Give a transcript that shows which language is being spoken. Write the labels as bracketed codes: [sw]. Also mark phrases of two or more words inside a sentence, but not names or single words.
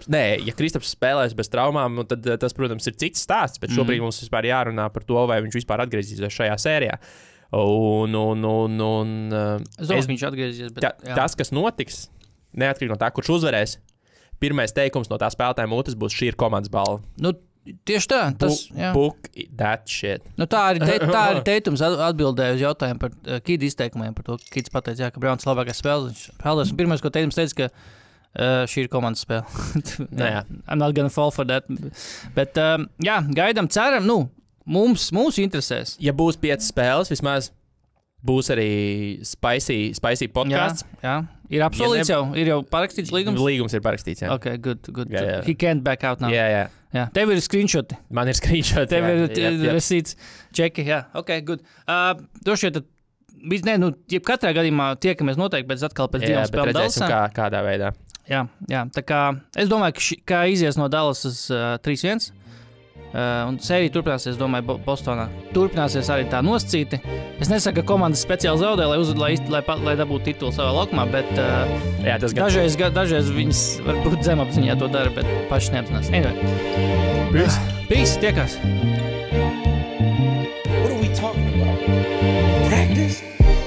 [lv] Nē, ja Kristaps spēlēs bez traumām, tad tas, protams, ir cits stāsts, bet šobrīd mums vispār jārunā par to, vai viņš vispār atgriezīsies šajā sērijā. Es domāju, viņš atgriezīsies, bet... Tas, kas notiks, neatkarīgi no tā, kurš uzvarēs, pirmais teikums no tā spēlētāja mutes būs šī ir komandas balva. Tieši tā. [en] Book that shit. [lv] Tā arī Teitums atbildēja uz jautājumu par Kīda izteikumiem, par to, ka Kīds pateica, ka Browns labākais spēles. Pirmais, ko Teitums teica, ka šī ir komandas spēle. [en] I'm not gonna fall for that. [lv] Bet, gaidām, ceram, mums interesēs. Ja būs 5 spēles, vismaz būs arī [en] spicy podcasts. [lv] Jā. Ir apsolīts jau, ir jau parakstīts līgums? Līgums ir parakstīts, jā. [en] Ok, good. [lv] Jā. [en] He can't back out now. [lv] Jā. Tev ir screenshoti. Man ir screenshoti. Tev ir receipts, čeki, jā. [en] Ok, good. [lv] Droši vien, katrā gadījumā tiekamies noteikti, bet atkal pēc 2 spēlēm Dallasā. Jā, bet redzēsim, kādā veidā. Jā, tā kā es domāju, ka izies no Dallasas 3-1. Un sērija turpināsies, domāju, Bostonā. Turpināsies arī tā nosacīti. Es nesaku, ka komandas speciāli zaudē, lai dabūtu titulu savā laukumā, bet dažreiz viņas varbūt zemapziņā to dara, bet paši neapzinās. [en] Anyway. Peace, tiekās. What are we talking about? Practice?